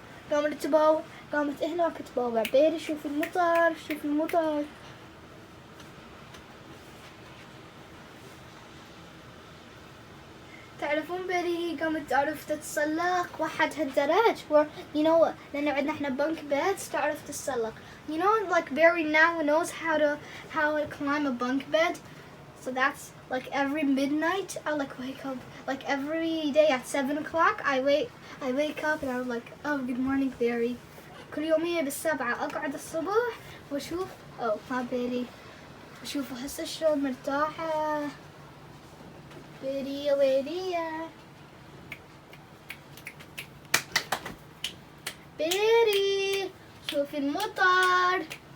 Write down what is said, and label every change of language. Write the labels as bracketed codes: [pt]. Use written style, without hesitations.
[ar] قامت تباوع قامت هناك تباوع. بيري شوف المطر شوف المطر. تعرفون بيري هي قامت تعرف تتسلق وحدها الدرج. [en] You know [ar] لأن عندنا احنا bunk beds تعرف تتسلق. [en] You know like Barry now knows how to climb a bunk bed. So that's like every midnight I like wake up like every day at 7 o'clock I wake up and I'm like, oh good morning Barry. [ar] كل يومية بالسبعة أقعد الصبح وأشوف ها بيري وأشوف هسه شلون مرتاحة. بيري يا بيري بيري شوفي المطر.